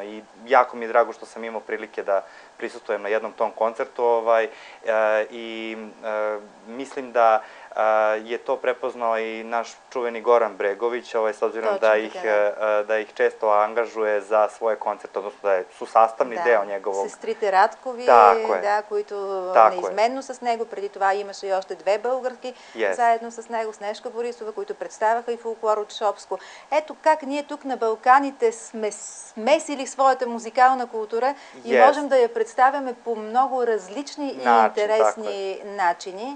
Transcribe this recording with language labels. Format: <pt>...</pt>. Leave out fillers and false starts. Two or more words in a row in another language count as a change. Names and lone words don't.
<sr>I jako mi je drago što sam imao prilike da prisustvujem na jednom tom koncertu i mislim da je to prepoznao i naš čuveni Goran Bregović, s obzirom da ih često angažuje za svoje koncerte, odnosno da su sastavni deo njegovog...</sr> <bg>Сестрите Радкови, които неизменно с него. Преди това имаше и още две българки заедно с него, Снежка Борисова, които представяха и фолклор от Шопско. Ето как ние тук на Балканите сме смесили своята музикална култура и можем да я представяме по много различни и интересни начини.</bg>